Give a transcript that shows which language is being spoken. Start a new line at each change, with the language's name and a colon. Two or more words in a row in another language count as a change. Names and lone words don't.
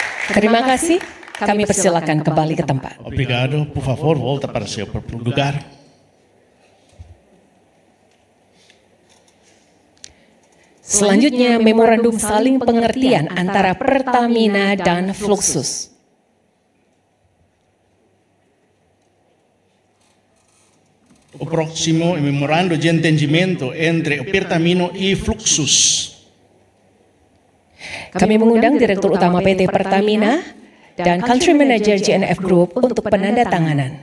Indonesian: Terima kasih. Kami persilakan kembali ke tempat.
Portuguese: Obrigado. Por favor, volta para seu próprio lugar.
Indonesian: Selanjutnya, memorandum saling pengertian antara Pertamina dan Fluxus.
Portuguese: O próximo é memorando de entendimento entre o Pertamino e Fluxus.
Indonesian: Kami mengundang Direktur Utama PT Pertamina dan
English: Country Manager
Indonesian: GNF Group untuk penandatanganan.